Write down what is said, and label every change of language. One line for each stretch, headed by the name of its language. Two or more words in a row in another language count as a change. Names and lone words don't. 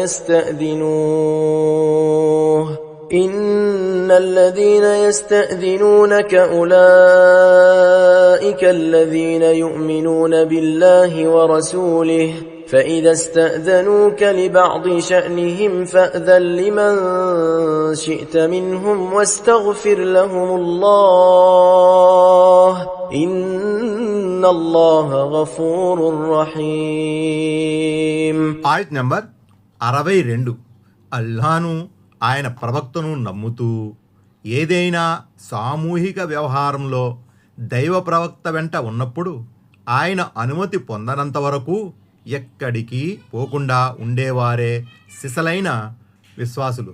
Arabic: يستأذنوه إن الذين يستأذنونك أولئك الذين يؤمنون بالله ورسوله فإذا استأذنوك لبعض شأنهم فأذن لمن شئت منهم واستغفر لهم الله إن الله غفور رحيم.
Telugu: ఆయత్ నెంబర్ 62. అల్లాను ఆయన ప్రవక్తను నమ్ముతూ ఏదైనా సామూహిక వ్యవహారంలో దైవ ప్రవక్త వెంట ఉన్నప్పుడు ఆయన అనుమతి పొందనంత వరకు ఎక్కడికి పోకుండా ఉండేవారే సిసలైన విశ్వాసులు.